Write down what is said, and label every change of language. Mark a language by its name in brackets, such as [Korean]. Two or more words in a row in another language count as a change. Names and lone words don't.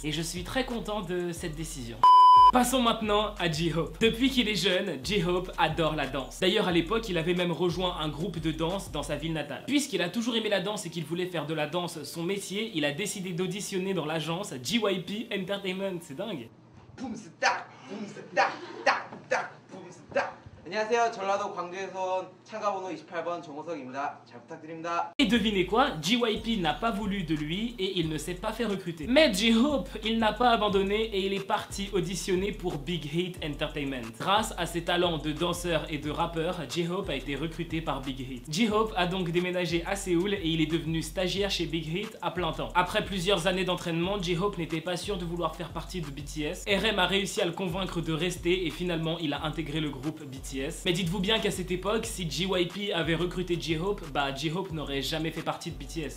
[French] Et je suis très content de cette décision. Passons maintenant à J-Hope. Depuis qu'il est jeune, J-Hope adore la danse. D'ailleurs à l'époque, il avait même rejoint un groupe de danse dans sa ville natale. Puisqu'il a toujours aimé la danse et qu'il voulait faire de la danse son métier, il a décidé d'auditionner dans l'agence JYP Entertainment. C'est dingue. [Korean] 안녕하세요. 전라도 광주에서 온 참가번호 28번 정호석입니다. 잘 부탁드립니다. [French] Et devinez quoi? JYP n'a pas voulu de lui et il ne s'est pas fait recruter. Mais J-Hope, il n'a pas abandonné et il est parti auditionner pour Big Hit Entertainment. Grâce à ses talents de danseur et de rappeur, J-Hope a été recruté par Big Hit. J-Hope a donc déménagé à Séoul et il est devenu stagiaire chez Big Hit à plein temps. Après plusieurs années d'entraînement, J-Hope n'était pas sûr de vouloir faire partie de BTS. RM a réussi à le convaincre de rester et finalement il a intégré le groupe BTS. Mais dites-vous bien qu'à cette époque, si JYP avait recruté J-Hope, bah J-Hope n'aurait jamais fait partie de BTS.